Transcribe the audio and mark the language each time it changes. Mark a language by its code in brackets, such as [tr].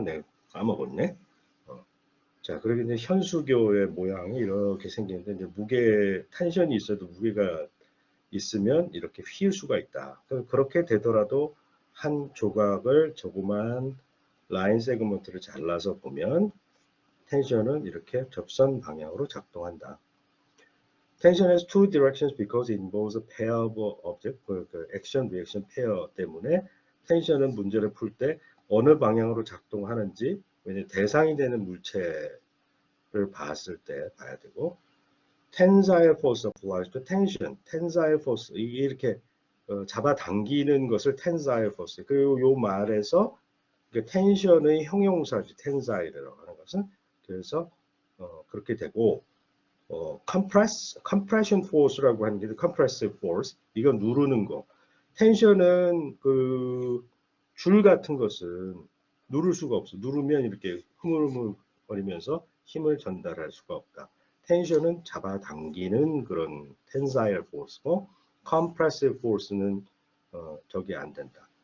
[ko] 내가 까먹었네. 자, 그리고 이제 현수교의 모양이 이렇게 생기는데, 이제 무게, 텐션이 있어도 무게가 있으면 이렇게 휘을 수가 있다. 그렇게 되더라도 한 조각을 조그만 라인 세그먼트를 잘라서 보면 텐션은 이렇게 접선 방향으로 작동한다. [en] Tension has two directions because it involves a pair of objects. [ko] 그 액션 리액션 페어 때문에 텐션은 문제를 풀 때 어느 방향으로 작동하는지, 왜냐면 대상이 되는 물체를 봤을 때 봐야 되고, [en] tensile force applies to tension. [ko] tensile force, 이게 이렇게 잡아당기는 것을 tensile force. 그리고 요 말에서 텐션의 형용사지 tensile이라고 하는 것은. 그래서 그렇게 되고, compression force라고 하는 게 compressive force. 이건 누르는 거. 텐션은 그 줄 같은 것은 누를 수가 없어. 누르면 이렇게 흐물흐물거리면서 힘을 전달할 수가 없다. 텐션은 잡아당기는 그런 tensile force고 compressive force는 저게 안 된다.